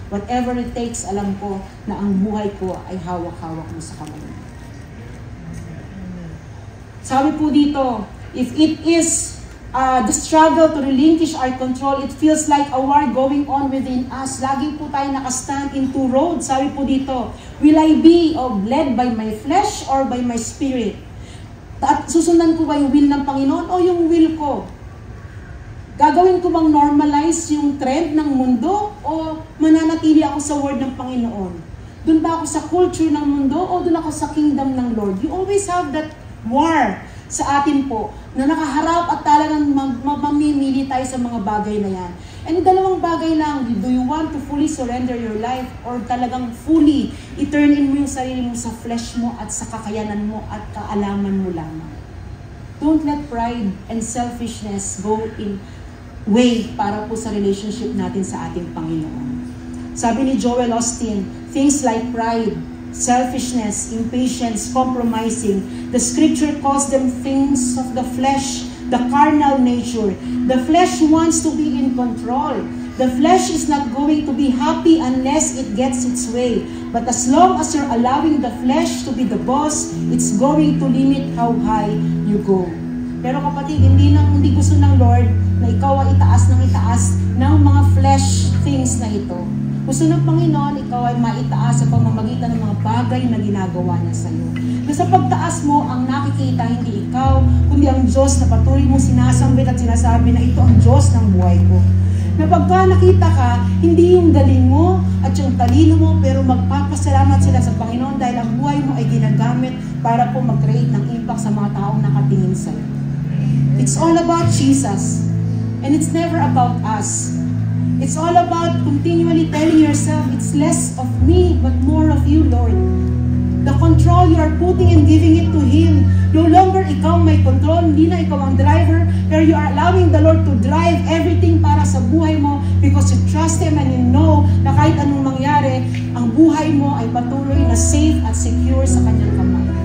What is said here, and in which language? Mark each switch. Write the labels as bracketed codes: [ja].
[en] Whatever it takes, [tl] alam ko na ang buhay ko ay hawak-hawak mo sa kamay mo. Sabi po dito, [en] if it is the struggle to relinquish our control, it feels like a war going on within us. [tl] Lagi po tayo nakastand [en] in two roads. [tl] Sabi po dito, [en] will I be led by my flesh or by my spirit? [tl] At susundan ko ba yung will ng Panginoon o yung will ko? Gagawin ko bang normalize yung trend ng mundo o mananatili ako sa word ng Panginoon? Doon ba ako sa culture ng mundo o doon ako sa kingdom ng Lord? [en] You always have that war. [tl] sa atin po na nakaharap at talagang mamimili tayo sa mga bagay na yan. And dalawang bagay lang, [en] do you want to fully surrender your life [tl] or talagang fully i-turn in mo yung sarili mo sa flesh mo at sa kakayanan mo at kaalaman mo lamang? [en] Don't let pride and selfishness go in way [tl] para po sa relationship natin sa ating Panginoon. [en] Sabi ni Joel Osteen, things like pride, selfishness, impatience, compromising, the scripture calls them things of the flesh, the carnal nature. The flesh wants to be in control. The flesh is not going to be happy unless it gets its way. But as long as you're allowing the flesh to be the boss, it's going to limit how high you go. [tl] Pero kapatid, hindi gusto ng Lord na ikaw ay itaas ng mga flesh things na ito. Gusto ng Panginoon, ikaw ay maitaas sa pamamagitan ng mga bagay na ginagawa niya sa iyo. Na sa pagtaas mo, ang nakikita hindi ikaw, kundi ang Diyos na patuloy mong sinasambit at sinasabi na ito ang Diyos ng buhay ko. Na pagka nakita ka, hindi yung galing mo at yung talino mo, pero magpapasalamat sila sa Panginoon dahil ang buhay mo ay ginagamit para po mag-create ng impact sa mga taong nakatingin sa iyo. [en] It's all about Jesus. And it's never about us. It's all about continually telling yourself, it's less of me, but more of you, Lord. The control you are putting and giving it to Him. No longer [tl] ikaw may control, hindi na ikaw ang driver, pero [en] you are allowing the Lord to drive everything [tl] para sa buhay mo [en] because you trust Him and you know [tl] na kahit anong mangyari, ang buhay mo ay patuloy na safe at secure sa Kanyang kamay.